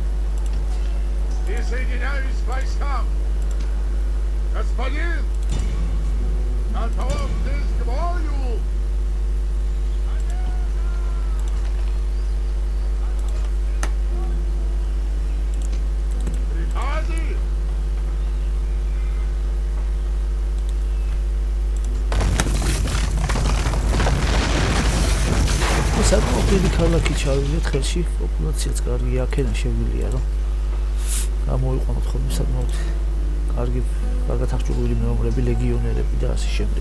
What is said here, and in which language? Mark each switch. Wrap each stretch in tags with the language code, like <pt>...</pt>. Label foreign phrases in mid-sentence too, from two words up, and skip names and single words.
<ru>Присоединяюсь к войскам! Господин! Готовьтесь к бою! Приказы!</ru> <ka>საკმაოდ ქალაქი ჩავივლეთ ხელში, პოპულაციაც კარგი აქედან შეგვიძლია რომ გამოიყვანოთ ხოლმე საკმაოდ კარგად აღჭურვილი მეომრები, ლეგიონერები და ასე შემდეგ.</ka>